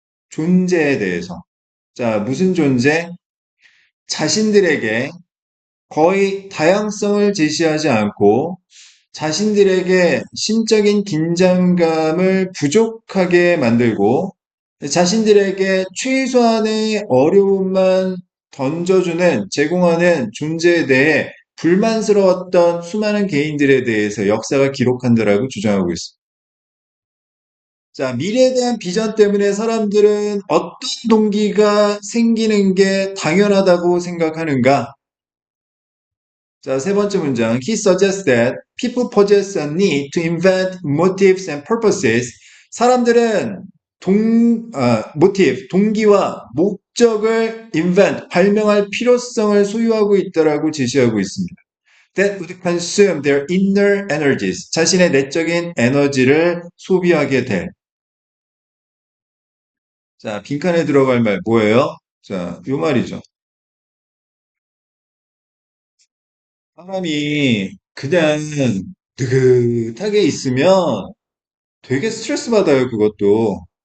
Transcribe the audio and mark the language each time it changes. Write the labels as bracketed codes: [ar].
[ko] 존재에 대해서. 자, 무슨 존재? 자신들에게 거의 다양성을 제시하지 않고 자신들에게 심적인 긴장감을 부족하게 만들고 자신들에게 최소한의 어려움만 던져주는, 제공하는 존재에 대해 불만스러웠던 수많은 개인들에 대해서 역사가 기록한다라고 주장하고 있습니다. 자, 미래에 대한 비전 때문에 사람들은 어떤 동기가 생기는 게 당연하다고 생각하는가? 자, 세 번째 문장. [en] He suggests that people possess a need to invent motives and purposes. [ko] 사람들은 motive, 동기와 목적을 invent, 발명할 필요성을 소유하고 있다라고 제시하고 있습니다. [en] That would consume their inner energies. [ko] 자신의 내적인 에너지를 소비하게 될. 자, 빈칸에 들어갈 말 뭐예요? 자, 요 말이죠. 사람이 그냥 느긋하게 있으면 되게 스트레스 받아요, 그것도.